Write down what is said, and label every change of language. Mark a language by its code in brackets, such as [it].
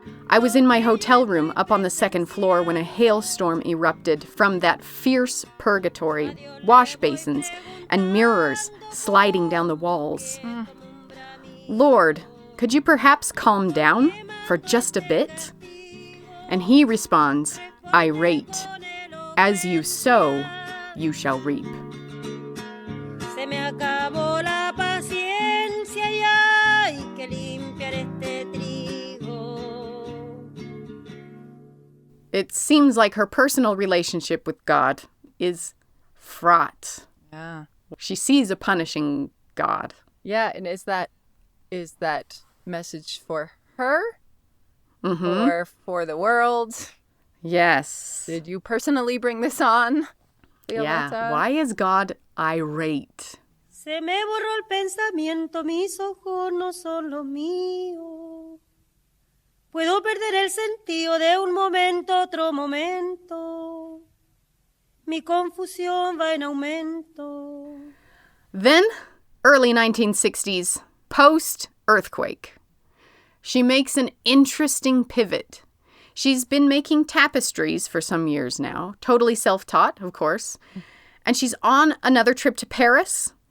[en] I was in my hotel room up on the second floor when a hailstorm erupted from that fierce purgatory, wash basins and mirrors sliding down the walls. Lord, could you perhaps calm down for just a bit? And he responds, irate, as you sow, you shall reap. [es] Se me acabó la paciencia y hay que limpiar este trigo. [en] It seems like her personal relationship with God is fraught. Yeah. She sees a punishing God. Yeah, and is that message for her Mm-hmm. or for the world? Yes. Did you personally bring this on, Violeta? Yeah. Why is God irate? [es] Se me borró el pensamiento, mis ojos no son los míos. Puedo perder el sentido de un momento a otro momento. Mi confusión va en aumento. [en] Then, early 1960s, post-earthquake. She makes an interesting pivot. She's been making tapestries for some years now, totally self-taught, of course. And she's on another trip to Paris.